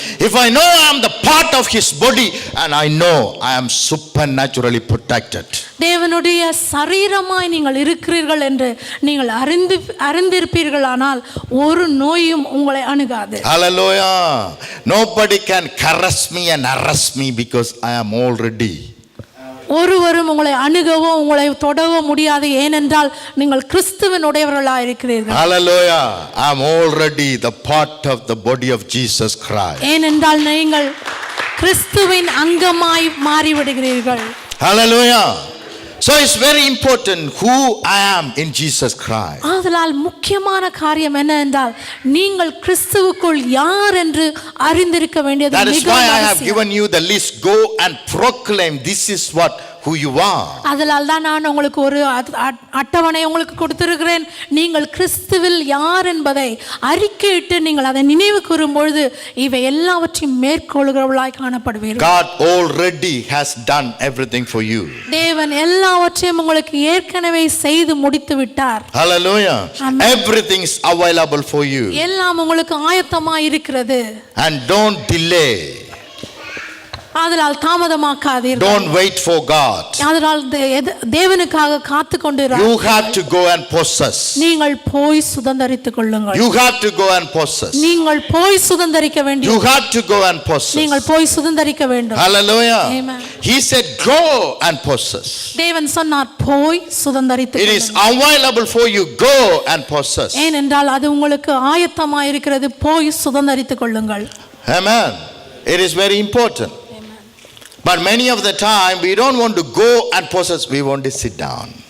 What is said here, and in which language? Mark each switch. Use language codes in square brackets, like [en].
[en] If I know I am the part of his body and I know I am supernaturally protected. [ta] தேவனுடைய சரீரமாய் நீங்கள் இருக்கிறீர்கள் என்று நீங்கள் அறிந்திருப்பீர்களானால் ஒரு நோயும் உங்களை அணுகாது. [en] Hallelujah. Nobody can caress me and arrest me because I am already. [ta] ஒருவரும் உங்களை அணுகவோ உங்களை தொடவோ முடியாது, ஏனென்றால் நீங்கள் கிறிஸ்துவினுடையவர்களாக இருக்கிறீர்கள். [en] Hallelujah. I am already the part of the body of Jesus Christ. [ta] ஏனென்றால் நீங்கள் கிறிஸ்துவின் அங்கமாய் மாறிவிடுகிறீர்கள். [en] Hallelujah. So it's very important who I am in Jesus Christ. [ta] ஆதலால் முக்கியமான காரியம் என்ன என்றால் நீங்கள் கிறிஸ்துவுக்குள் யார் என்று அறிந்திருக்க வேண்டியது [en] That is [ta] மிகவும் [en] why I have [ta] அவசியம். [en] given you the list. Go and proclaim this is what who you are. [ta] அதனால் தான் நான் உங்களுக்கு ஒரு அட்டவணை உங்களுக்கு கொடுத்திருக்கிறேன். நீங்கள் கிறிஸ்துவில் யார் என்பதை அறிக்கையிட்டு நீங்கள் அதை நினைவு கூறும் பொழுது இவை எல்லாவற்றையும் மேற்கொள்கிறவர்களாய் காணப்படுவீர்கள். [en] God already has done everything for you. [ta] தேவன் எல்லாவற்றையும் உங்களுக்கு ஏற்கனவே செய்து முடித்து விட்டார். [en] Hallelujah. Amen. Everything is available for you. [ta] எல்லாம் உங்களுக்கு ஆயத்தமாய் இருக்கிறது. [en] And don't delay. [ta] ஆதலால் தாமதமாக்காதீர்கள். [en] Don't wait for God. [ta] ஆதலால் தேவனுக்காக காத்து கொண்டிருங்கள். [en] You have to go and possess. [ta] நீங்கள் போய் சுதந்தரித்துக் கொள்ளுங்கள். [en] You have to go and possess. [ta] நீங்கள் போய் சுதந்தரிக்க வேண்டும். [en] You have to go and possess. [ta] நீங்கள் போய் சுதந்தரிக்க வேண்டும். [en] Hallelujah. Amen. He said go and possess. [ta] தேவன் சொன்னார் போய் சுதந்தரித்துக் [en] It is [ta] கொள்ளுங்கள். [en] available for you. Go and possess. [ta] ஏனென்றால் அது உங்களுக்கு ஆயத்தமாய் இருக்கிறது. போய் சுதந்தரித்துக் கொள்ளுங்கள். [en] Amen. It is very important. But many of the time we don't want to go and possess, we want to sit down.